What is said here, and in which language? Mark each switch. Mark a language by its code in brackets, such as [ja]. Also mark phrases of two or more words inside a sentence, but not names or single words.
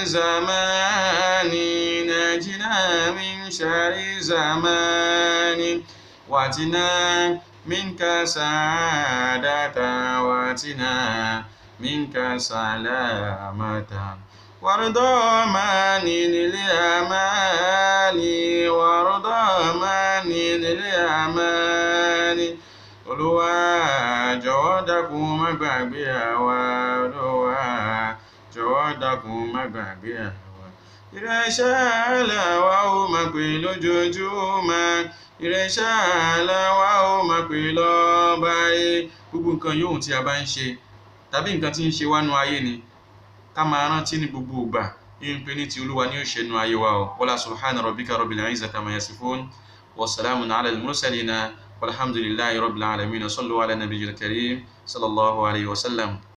[ar] زمان، نجنا من شر زمان، واتنا منك سعادة، واتنا منك سلامة، وارضى من للأمان، وارضى من للأمان. [yo] Olúwa jọ̀wọ́ dákun má gbàgbé àwa, Olúwa jọ̀wọ́ dákun má gbàgbé àwa. Ìrẹsẹ̀ làwa ó máa pè lójoojúmọ́, ìrẹsẹ̀ làwa ó máa pè lọ́bàáyé. Gbogbo nǹkan yòówù tí a bá ń ṣe tàbí nǹkan tí ń ṣe wá nú ayé ni, ká máa rántí ní gbogbo ìgbà ń pè ní ti Olúwa ní ó ṣe nú ayé wa o. [ar] ولا سبحان ربك رب العزة عما يصفون، وسلام على المرسلين، والحمد لله رب العالمين. صلوا على النبي الكريم صلى الله عليه وسلم.